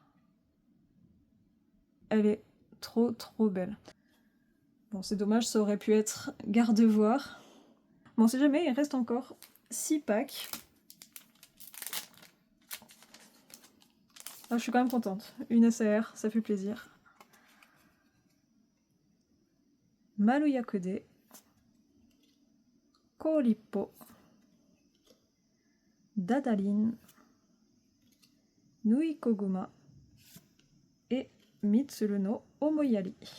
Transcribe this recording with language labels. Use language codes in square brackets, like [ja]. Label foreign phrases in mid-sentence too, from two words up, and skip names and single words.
[fr] Elle est trop belle. Bon, c'est dommage, ça aurait pu être garde-voir. Bon, si jamais, il reste encore 6 packs. Ah, je suis quand même contente. Une SR, ça fait plaisir. Maruyakode, Korippo, Dadaline, Nui Koguma et Mitsuru no Omoyari.